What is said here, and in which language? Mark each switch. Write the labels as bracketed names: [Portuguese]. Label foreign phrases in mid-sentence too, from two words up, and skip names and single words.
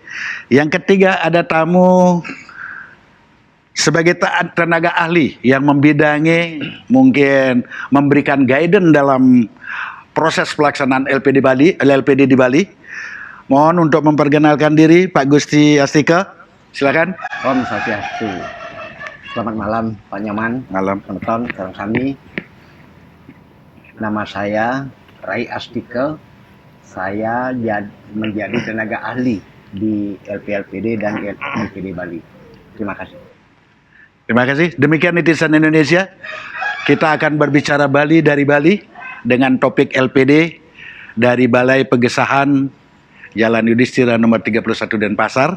[Indonesian] Yang ketiga ada tamu sebagai tenaga ahli yang membidangi, mungkin memberikan guidance dalam proses pelaksanaan LPD di Bali. Mohon untuk memperkenalkan diri Pak Gusti Astika. Silakan. Om Swastiastu. Selamat malam Pak Nyoman. Malam. Penonton sekarang kami. Nama saya Rai Astika. Saya menjadi tenaga ahli di LPD dan LPD Bali. Terima kasih. Terima kasih. Demikian Netizen Indonesia. Kita akan berbicara Bali dari Bali dengan topik LPD dari Balai Pegesahan Jalan Yudhistira nomor 31 Denpasar.